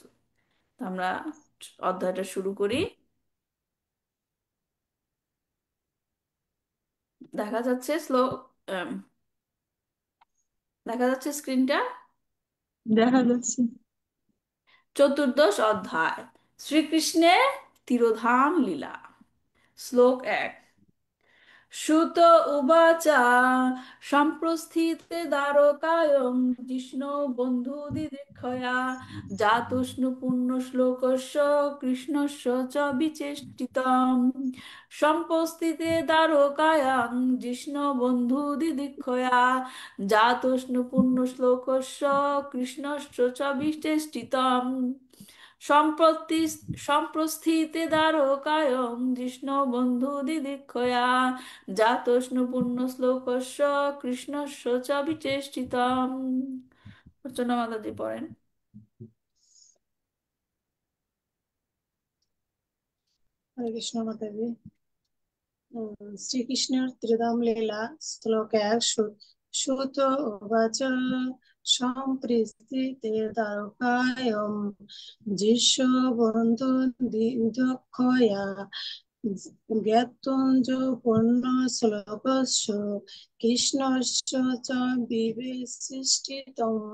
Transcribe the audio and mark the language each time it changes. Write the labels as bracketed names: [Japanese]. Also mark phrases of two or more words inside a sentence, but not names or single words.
[Bangla] তো আমরা অধ্যায়টা শুরু করি। দেখা যাচ্ছে আম, দেখা যাচ্ছে স্ক্রিনটা। দেখা যাচ্ছে। চতুর্দশ অধ্যায়, শ্রীকৃষ্ণের তিরোধান লীলা। শ্লোক 1। [Sanskrit] সুত উবাচ সম্প্রস্থিতে দ্বারকায়ং জিষ্ণু বন্ধু দিদিক্ষয়া জাতুষ্ণু পুণ্য শ্লোকস্য কৃষ্ণস্য চ বিচেষ্টিতম। সম্প্রস্থিতে দ্বারকায়াং জিষ্ণু বন্ধু দিদিক্ষয়া জাতুষ্ণু পুণ্য শ্লোকস্য কৃষ্ণস্য চ বিচেষ্টিতম। সম্প্রতি সম্প্রস্থিতে দ্বারকায়ং জিষ্ণু বন্ধু দিদিক্ষয়া জাতোষ্ণ পুণ্য শ্লোকস্য কৃষ্ণস্য চ বিচেষ্টিতম। [Bangla] অর্চনা মাতাজি পড়েন। হরে কৃষ্ণ মাতাজি। শ্রীকৃষ্ণের ত্রিধাম লীলা শ্লোক 1 [Sanskrit] সুত উবাচ সম্প্রীস্थिতে দ্বারকায়াম যিস্য বন্ধু দক্ষয়া জ্ঞাতঞ্জ পূর্ণ শ্লোকস্য কৃষ্ণস্য চ বিবেশিষ্টিতম।